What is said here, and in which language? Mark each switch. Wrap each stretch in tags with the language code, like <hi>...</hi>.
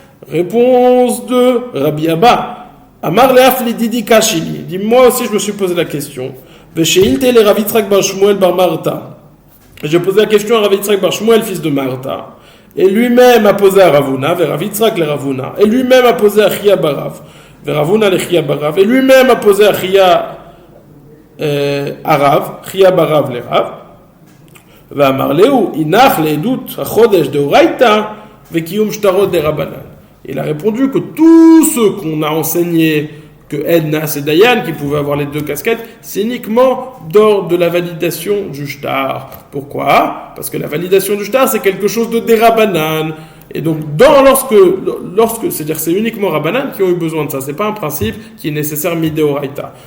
<fr>Réponse de Rabbi Abba.</fr> <arc>Amar leaf li didi kashili.</arc> <fr>Dis-moi aussi, je me suis posé la question.</fr> <arc>Veshe'ilte le Rav Yitzchak bar Shmuel bar Marta.</arc> <fr>J'ai posé la question à Rav Yitzhak bar Shmuel, fils de Martha. Et lui-même a posé à Ravuna, vers Rav Yitzhak le Ravuna. Et lui-même a posé à Chia barav, vers Ravuna le Chia barav. Et lui-même a posé à Chia Arav, Chia barav le Rav.</fr> <arc>ואמר לו, הינך לעדות החודש דאורייתא וקיום שטרות דרבנן.</arc> <fr>Il a répondu que tout ce qu'on a enseigné, que Ednas et Dayan, qui pouvaient avoir les deux casquettes, c'est uniquement d'ordre de la validation du shtar. Pourquoi ? Parce que la validation du shtar, c'est quelque chose de dérabanan. Et donc, lorsque, c'est-à-dire c'est uniquement Rabbanan qui ont eu besoin de ça. C'est pas un principe qui est nécessaire midéoraita.</fr>